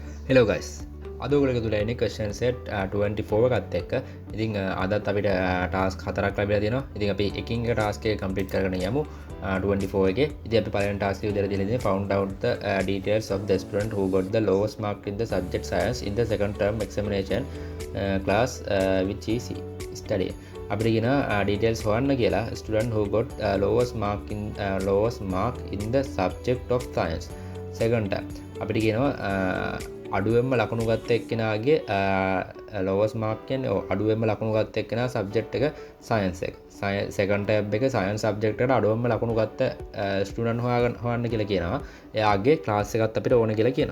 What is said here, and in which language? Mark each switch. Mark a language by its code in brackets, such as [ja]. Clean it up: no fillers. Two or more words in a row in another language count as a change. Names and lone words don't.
[en] Hello guys. [si] අද ඔයගොල්ලෝ තුල එන්නේ [en] question set [si] 24 එකත් එක්ක. ඉතින් අදත් අපිට task හතරක් ලැබිලා තියෙනවා. ඉතින් අපි එකින් එක task එක complete කරගෙන යමු 24 එකේ. ඉතින් අපි පළවෙනි task එක විදිහට දීලා [en] found out the details of the student who got the lowest mark in the subject science in the second term examination class which is study. [si] අපිට කියන details හොයන්න කියලා [en] student who got lowest mark in the subject of science second term. [si] අපිට කියනවා අඩුවෙන්ම ලකුණු ගත්ත එක්කෙනාගේ [en] lowest mark [si] කියන්නේ අඩුවෙන්ම ලකුණු ගත්ත එක්කෙනා සබ්ජෙක්ට් එක සයන්ස් එක. [en] second tab [si] එක [en] science subject [si] එකට අඩුවෙන්ම ලකුණු ගත්ත ස්ටුඩන්ට් හොයන්න කියලා කියනවා. එයාගේ ක්ලාස් එකත් අපිට ඕන කියලා කියනවා.